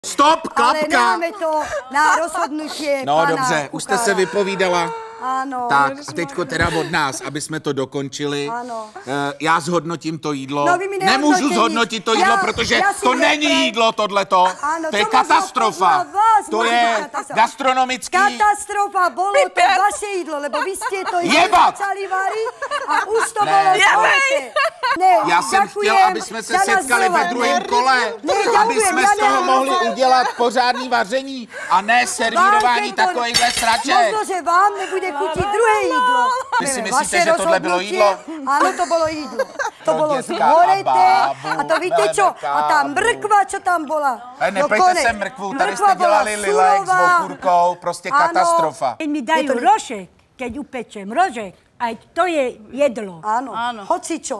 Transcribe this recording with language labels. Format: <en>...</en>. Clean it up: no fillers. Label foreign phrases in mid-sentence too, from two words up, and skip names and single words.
<sk>Stop, klapka! Ale máme to na rozhodnutie No pana</sk> <cs>dobře, už jste Kukára. se vypovídala. Ano. Tak, a teďko teda od nás, aby jsme to dokončili. Ano. Já zhodnotím to jídlo. No, vy mi Nemůžu nehodnotíte zhodnotit to nic. jídlo, Já- protože já si to ne- není jídlo tohleto. Ano, to je</cs> <sk>to možno katastrofa. podľa vás To môže</sk> <cs>je</cs> <sk>byť katastrofa.</sk> <cs>gastronomický...</cs> <sk>Katastrofa, bolo to vaše jídlo, lebo vy ste to</sk> <cs>Jebat!</cs> <sk>začali variť a už to</sk> <cs>Ne.</cs> <sk>bolo zhoreté.</sk> <cs>Ne, Já jsem chtěl,</cs> <sk>ďakujem</sk> <cs>aby jsme se</cs> <sk>za</sk> <cs>setkali ve</cs> <sk>nazvovanie.</sk> <cs>druhém kole, Ne, aby</cs> <sk>ďakujem,</sk> <cs>jsme</cs> <sk>ja</sk> <cs>z toho</cs> <sk>nemám</sk> <cs>mohli</cs> <sk>rozhovor.</sk> <cs>udělat pořádný vaření a ne servírování takovýchhle sraček.</cs> <sk>Možno, že vám nebude chutiť druhé jídlo.</sk> <cs>Vy si</cs> <sk>Neviem,</sk> <cs>myslíte,</cs> <sk>vaše</sk> <cs>že tohle bylo</cs> <sk>rozhodnutie-</sk> <cs>jídlo?</cs> <sk>Áno, to bolo jídlo. To bolo</sk> <cs>dětka a</cs> <sk>zhoreté.</sk> <cs>bábu,</cs> <sk>A to víte čo? A tá</sk> <cs>kávu.</cs> <sk>mrkva, čo tam bola?</sk> <cs>Ale nepejte konec. se mrkvu, tady</cs> <sk>Mrkva</sk> <cs>jste</cs> <sk>bola</sk> <cs>dělali lilek s</cs> <sk>surová.</sk> <cs>okurkou, prostě</cs> <sk>Áno.</sk> <cs>katastrofa.</cs> <sk>Keď mi dajú</sk> <cs>Je to-</cs> <sk>rožek, keď upečem rožek, aj to je jedlo. Áno, hocičo.</sk>